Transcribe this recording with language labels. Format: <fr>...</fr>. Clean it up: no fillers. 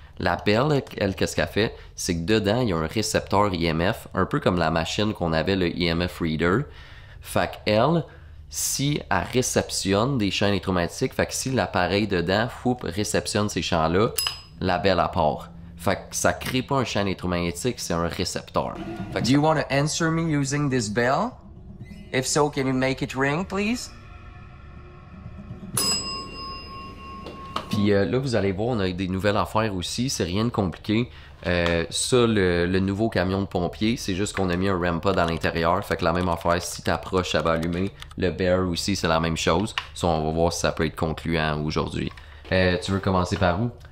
<fr>La belle, elle, qu'est-ce qu'elle fait? C'est que dedans, il y a un récepteur IMF, un peu comme la machine qu'on avait, le EMF Reader. Fait qu'elle, si elle réceptionne des champs électromagnétiques, fait que si l'appareil dedans, réceptionne ces champs-là, la belle à part. Fait que ça crée pas un champ électromagnétique, c'est un récepteur. Fait que</fr> <en>Do you want to answer me using this bell? If so, can you make it ring, please?</en> <fr>Puis là, vous allez voir, on a des nouvelles affaires aussi. C'est rien de compliqué. Ça, le nouveau camion de pompier, c'est juste qu'on a mis un REM pod à l'intérieur. Fait que la même affaire, si t'approches, ça va allumer. Le bear aussi, c'est la même chose. Ça, on va voir si ça peut être concluant aujourd'hui. Tu veux commencer par où?</fr>